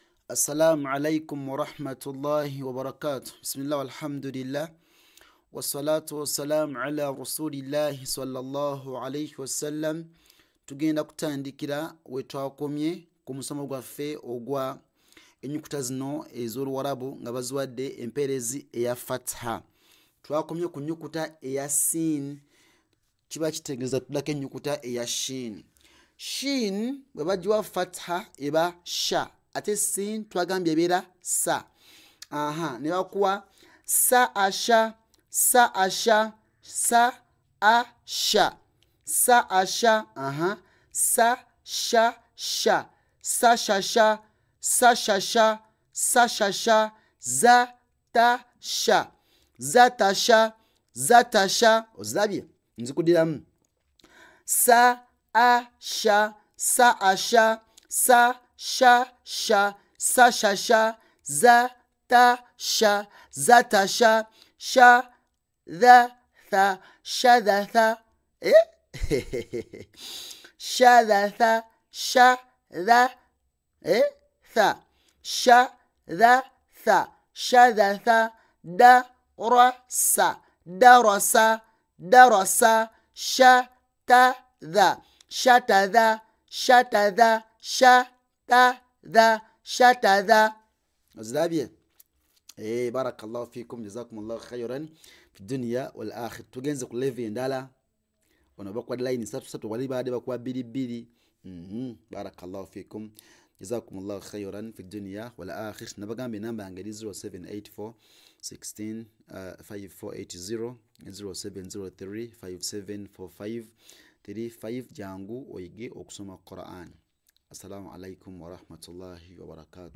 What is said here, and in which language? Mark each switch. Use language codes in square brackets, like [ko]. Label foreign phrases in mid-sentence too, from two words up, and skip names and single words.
[ar] السلام عليكم ورحمة الله وبركاته. بسم الله والحمد لله. والصلاة والسلام على رسول الله صلى الله عليه وسلم. [lg] Tugenda kutandikira wetwakomye ku musomo gwaffe ogwa enyukuta zino ez'Oluwarabu nga baziwadde empeerezi eya fatha. Twakomye ku nyukuta eya sin, kiba kitegeeza tuddako ennyukuta eya shin. Shin bwe bagiwa fatha eba sha, ate sin twagambye ebeera sa. Ne bakuwa sa asha, sa asha, sa asha, sa asha, sa sha sha, sa shasha, sa shasha, sa shasha, za ta sha, za tasha, za tasha. Ozirabye nzikudiramu. Sa asha, sa asha, sa sha sha, sa shasha, za ta sha, za tasha, sha dha tha, sha dha tha, sha dha tha, sha dha tha, sha dha tha, sha dha tha, da ra sa, darasa, darasa, sha ta dha, shata dha, shata dha, shata dha, shata dha. Ozirabye? [ar] بارك الله فيكم، جزاكم الله خيرا في الدنيا والآخرة. [lg] Tugenze ku level endala. Ono bakuwa line 3 wali baade bakuwa 2. [ar] بارك الله فيكم، جزاكم الله خيرا في الدنيا والآخرة. [lg] Nabagambe namba yange 0784 16 5480 0703 5745 35. Jangu oyige okusoma Quran. [ar] السلام عليكم ورحمة الله وبركاته.